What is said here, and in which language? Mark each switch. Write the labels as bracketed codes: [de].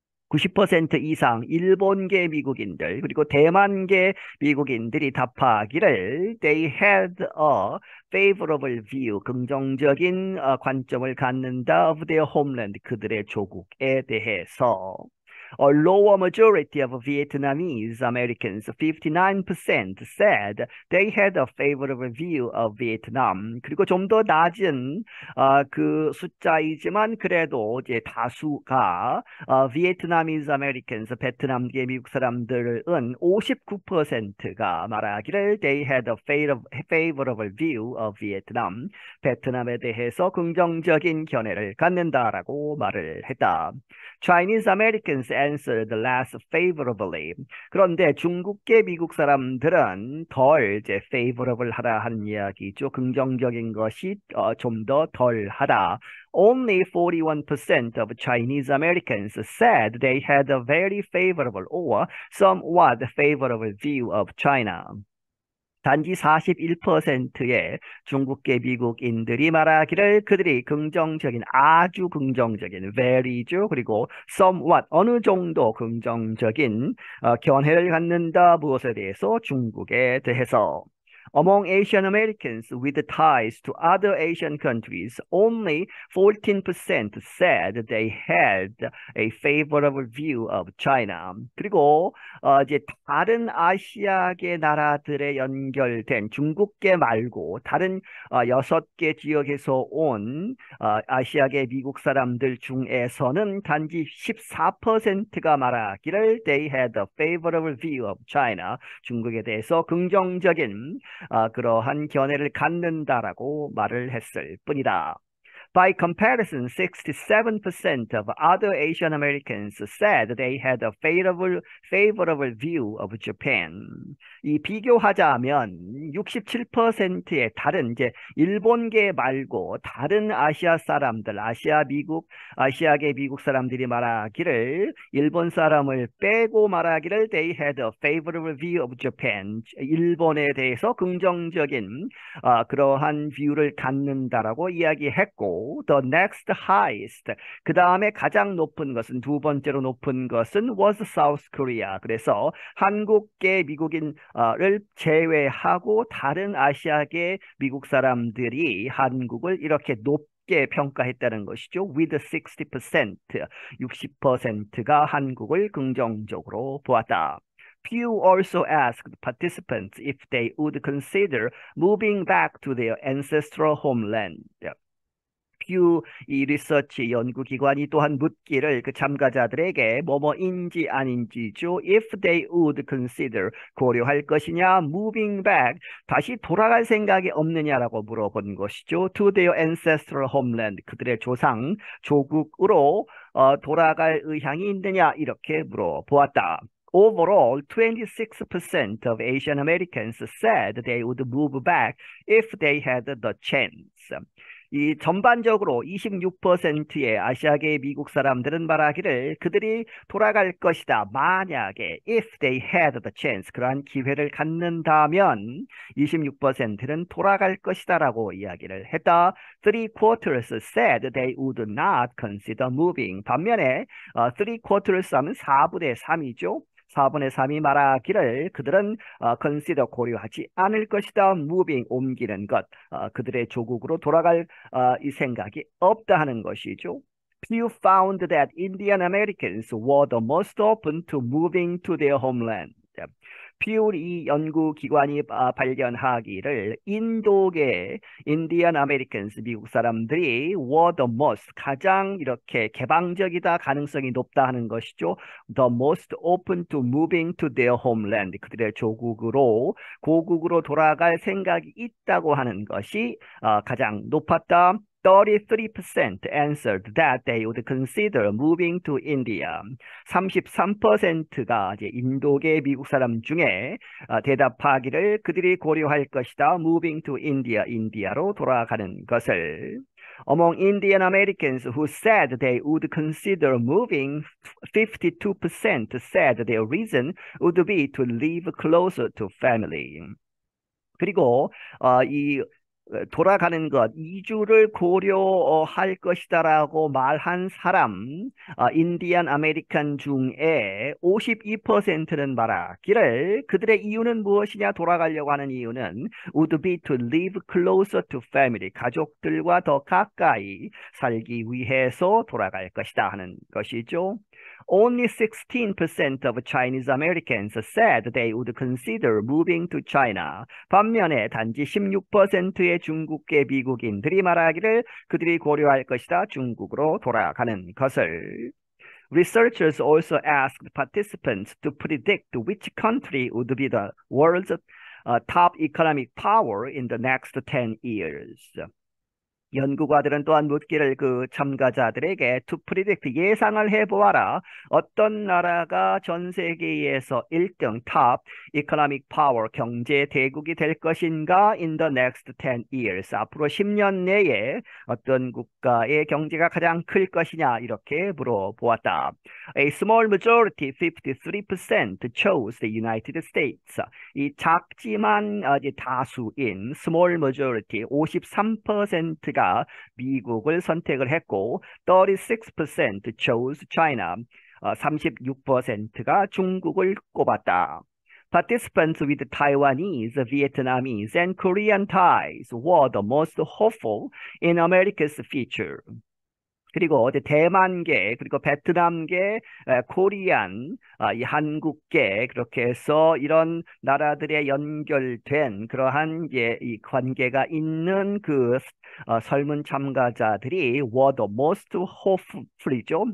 [ko] 90% 이상 일본계 미국인들 그리고 대만계 미국인들이 답하기를 [en] they had a favorable view [ko] 긍정적인 관점을 갖는다 [en] of their homeland [ko] 그들의 조국에 대해서 [en] A lower majority of Vietnamese Americans, 59% said they had a favorable view of Vietnam. [ko] 그리고 좀 더 낮은 그 숫자이지만 그래도 이제 다수가 Vietnamese Americans, 베트남계 미국 사람들은 59%가 말하기를 [en] they had a favorable view of Vietnam. [ko] 베트남에 대해서 긍정적인 견해를 갖는다라고 말을 했다. [en] Chinese Americans answered less favorably. [ko] 그런데 중국계 미국 사람들은 덜 이제 favorable 하다 하는 이야기죠. 긍정적인 것이 좀 더 덜 하다. [en] Only 41% of Chinese Americans said they had a very favorable or somewhat favorable view of China. [ko] 단지 41%의 중국계 미국인들이 말하기를 그들이 긍정적인, 아주 긍정적인, very죠. 그리고 somewhat, 어느 정도 긍정적인 견해를 갖는다. 무엇에 대해서? 중국에 대해서. [en] Among Asian Americans with ties to other Asian countries, only 14% said they had a favorable view of China. [ko] 그리고 이제 다른 아시아계 나라들에 연결된 중국계 말고 다른 6개 지역에서 온 아시아계 미국 사람들 중에서는 단지 14%가 말하기를 [en] they had a favorable view of China. [ko] 중국에 대해서 긍정적인 그러한 견해를 갖는다라고 말을 했을 뿐이다. [en] By comparison, 67% of other Asian Americans said they had a favorable view of Japan. [ko] 이 비교하자면 67%의 다른 이제 일본계 말고 다른 아시아 사람들, 아시아계 미국 사람들이 말하기를 일본 사람을 빼고 말하기를 [en] they had a favorable view of Japan. [ko] 일본에 대해서 긍정적인 그러한 뷰를 갖는다라고 이야기했고 [en] the next highest [ko] 그 다음에 가장 높은 것은 두 번째로 높은 것은 [en] was South Korea. [ko] 그래서 한국계 미국인을 제외하고 다른 아시아계 미국 사람들이 한국을 이렇게 높게 평가했다는 것이죠. [en] with 60%, [ko] 60%가 한국을 긍정적으로 보았다. [en] Pew also asked participants if they would consider moving back to their ancestral homeland. [ko] 퓨 이 리서치 연구기관이 또한 묻기를 그 참가자들에게 뭐뭐인지 아닌지죠. [en] If they would consider [ko] 고려할 것이냐, [en] moving back [ko] 다시 돌아갈 생각이 없느냐라고 물어본 것이죠. [en] To their ancestral homeland [ko] 그들의 조상 조국으로 돌아갈 의향이 있느냐 이렇게 물어보았다. [en] Overall, 26% of Asian Americans said they would move back if they had the chance. [ko] 이 전반적으로 26%의 아시아계 미국 사람들은 말하기를 그들이 돌아갈 것이다. 만약에 [en] if they had the chance [ko] 그러한 기회를 갖는다면 26%는 돌아갈 것이다라고 이야기를 했다. [en] 3/4 said they would not consider moving. [ko] 반면에 3/4 하면 4분의 3이죠. 4분의 3이 말하기를 그들은 consider 고려하지 않을 것이다. moving 옮기는 것 그들의 조국으로 돌아갈 이 생각이 없다 하는 것이죠. [en] Pew found that Indian Americans were the most open to moving to their homeland. [ko] 퓨 이 연구기관이 발견하기를 인도계 인디언 아메리칸스 미국 사람들이 [en] were the most [ko] 가장 이렇게 개방적이다 가능성이 높다 하는 것이죠. [en] The most open to moving to their homeland [ko] 그들의 조국으로 고국으로 돌아갈 생각이 있다고 하는 것이 가장 높았다. [en] 33% answered that they would consider moving to India. [ko] 33%가 이제 인도계 미국 사람 중에 대답하기를 그들이 고려할 것이다. [en] moving to India, [ko] 인디아로 돌아가는 것을. [en] Among Indian Americans who said they would consider moving, 52% said their reason would be to live closer to family. [ko] 그리고 이 돌아가는 것, 이주를 고려할 것이다라고 말한 사람, 인디안 아메리칸 중에 52%는 말하기를 그들의 이유는 무엇이냐 돌아가려고 하는 이유는 [en] would be to live closer to family, [ko] 가족들과 더 가까이 살기 위해서 돌아갈 것이다 하는 것이죠. [en] Only 16% of Chinese Americans said they would consider moving to China. [ko] 반면에 단지 16%의 중국계 미국인들이 말하기를 그들이 고려할 것이다. 중국으로 돌아가는 것을. [en] Researchers also asked participants to predict which country would be the world's top economic power in the next 10 years. [ko] 연구가들은 또한 묻기를 그 참가자들에게 [en] to predict [ko] 예상을 해보아라. 어떤 나라가 전 세계에서 1등 [en] top economic power [ko] 경제 대국이 될 것인가 [en] in the next 10 years. [ko] 앞으로 10년 내에 어떤 국가의 경제가 가장 클 것이냐 이렇게 물어보았다. [en] A small majority 53% chose the United States. [ko] 이 작지만 다수인 [en] small majority [ko] 53%가 미국을 선택을 했고 [en] 36% chose China. [ko] 36%가 중국을 꼽았다. [en] Participants with Taiwanese, Vietnamese, and Korean ties were the most hopeful in America's future. [ko] 그리고 대만계, 그리고 베트남계, 코리안, 이 한국계, 그렇게 해서 이런 나라들에 연결된 그러한 이 관계가 있는 그 설문 참가자들이 [en] were the most hopeful [ko] 이죠.